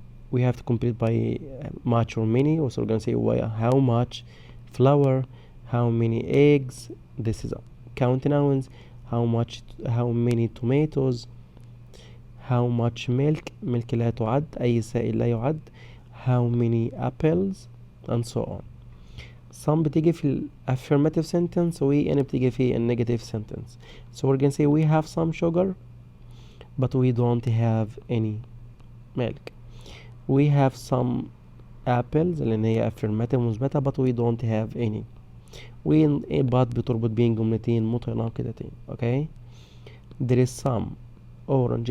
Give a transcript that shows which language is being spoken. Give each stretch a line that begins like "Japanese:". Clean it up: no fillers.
English: we have to complete by much or many. so we're going to say how much flour, how many eggs, this is count nouns, how many tomatoes, how much milk
Arabic: لا تعد، أي سائل لا يعد.
English: how many apples and so on.
Arabic: some بتيجي في ال affirmative sentence و N بتيجي في ال negative sentence.
English: so we're gonna say we have some sugar but we don't have any milk. we have some apples
Arabic: لأن هي
English: affirmative مثبتة but we don't have any.
Arabic: but بتربط بين جملتين متناقضتين.
English: okay, there is some orange.